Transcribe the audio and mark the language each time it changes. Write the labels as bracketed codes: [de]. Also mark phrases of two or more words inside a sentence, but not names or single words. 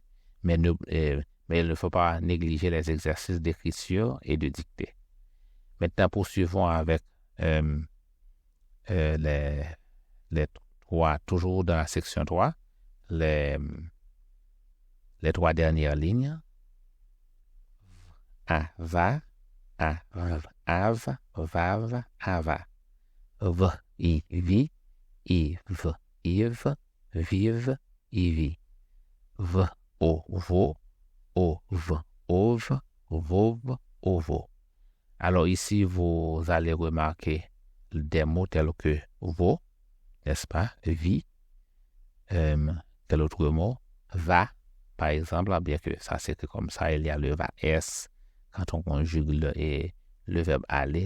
[fr] Mais il ne faut pas négliger les exercices d'écriture et de dictée. Maintenant, poursuivons avec les trois, toujours dans la section 3, les trois dernières lignes. A, va, a, v, av, vav, ava. V, I, vi, v, iv, viv, ivi. V, o, vo, v, ov, vov, ovo. Alors ici, vous allez remarquer des mots tels que vo, n'est-ce pas, vi, quel autre mot, va, par exemple, bien que ça c'est comme ça, il y a le va s quand on conjugue le verbe aller.